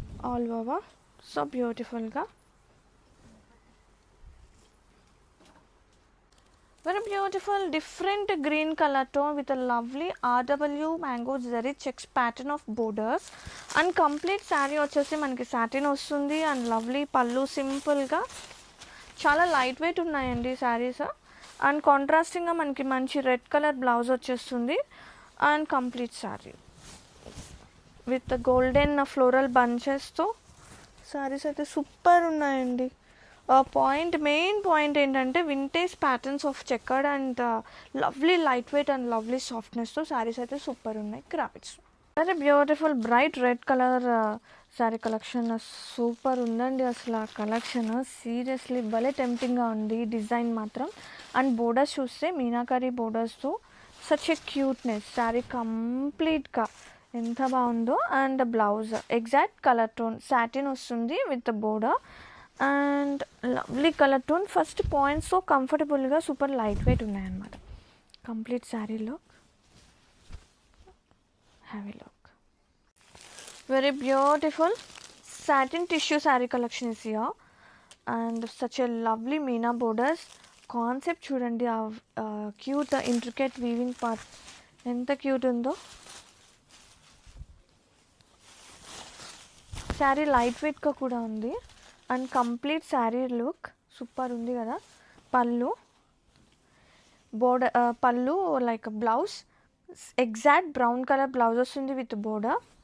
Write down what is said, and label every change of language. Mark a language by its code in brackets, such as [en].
[te] All over so బ్యూటిఫుల్గా, [en] very beautiful different green color tone with a lovely RW mango zari checks pattern of borders. And complete saree [te] వచ్చేసి మనకి satin వస్తుంది. And lovely పళ్ళు సింపుల్గా, చాలా light weight ఉన్నాయండి saris. And కాంట్రాస్టింగ్గా మనకి మంచి రెడ్ కలర్ బ్లౌజ్ వచ్చేస్తుంది. And complete sari with golden floral బంచెస్తో saris అయితే సూపర్ ఉన్నాయండి. మెయిన్ పాయింట్ ఏంటంటే vintage patterns of chequered and lovely light weight and lovely సాఫ్ట్నెస్తో saris అయితే సూపర్ ఉన్నాయి. Crafts very beautiful bright red colour sari collection super ఉందండి. అసలు ఆ కలెక్షన్ సీరియస్లీ భలే టెంప్టింగ్గా ఉంది. డిజైన్ మాత్రం అండ్ బోర్డర్స్ చూస్తే meenakari బోర్డర్స్తో such a cuteness. Sari కంప్లీట్గా ఎంత బాగుందో. And blouse exact colour tone satin వస్తుంది with border and lovely colour tone. First points so కంఫర్టబుల్గా సూపర్ లైట్ వెయిట్ ఉన్నాయన్నమాట. [en] complete శారీలో heavy look, very beautiful satin tissue saree collection is here and such a lovely meena borders concept [te] చూడండి. Cute intricate weaving part ఎంత cute ఉందో. Sari light వెయిట్గా కూడా ఉంది. And complete sari look super ఉంది కదా. పళ్ళు బోర్డర్, పళ్ళు like blouse exact brown colour blouse వస్తుంది విత్ బోర్డర్.